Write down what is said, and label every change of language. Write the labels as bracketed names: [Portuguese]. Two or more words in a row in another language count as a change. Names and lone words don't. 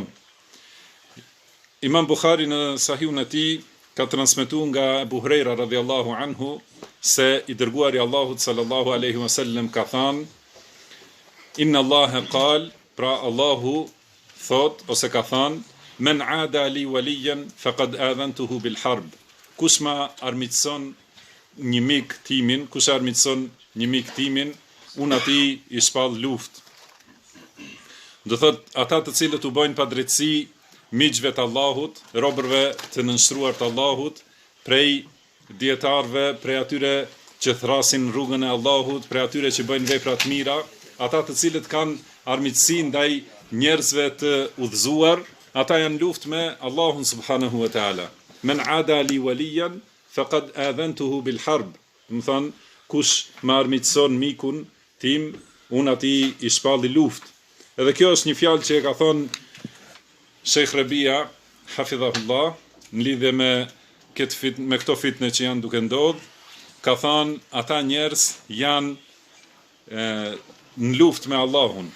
[Albanian] Imam Buhari në Sahihun e tij ka transmetuar nga Abu Huraira [Arabic] رضي الله عنه [Albanian] se i dërguari Allahut [Arabic] صلى الله عليه وسلم [Albanian] ka thënë: [Arabic] إن الله قال, [Albanian] pra Allahu thot ose ka thënë: [Arabic] من عادى لي وليا فقد آذنته بالحرب. [Albanian] Kush ma armiqson një mik timin, unë ati i shpall luftë. Do thot, ata të cilët u bojnë padrejtësi miqve të Allahut, robërve të nënshtruar të Allahut, prej dietarëve, prej atyre që thrasin rrugën e Allahut, prej atyre që bëjnë vepra të mira, ata të cilët kanë armiqësi ndaj njerëzve të udhëzuar, ata janë luftë me Allahun [Arabic] سبحانه وتعالى. من عادى لي وليا فقد آذنته بالحرب. [Albanian] Do thonë, kush më armiqson mikun tim, unë ati i shpalli luftë. Edhe kjo është një fjalë që e ka thonë Sheikh Rabia, hafidhahullah, në lidhje me me këto fitne që janë duke ndodhur, ka thënë ata njerëz janë në luftë me Allahun.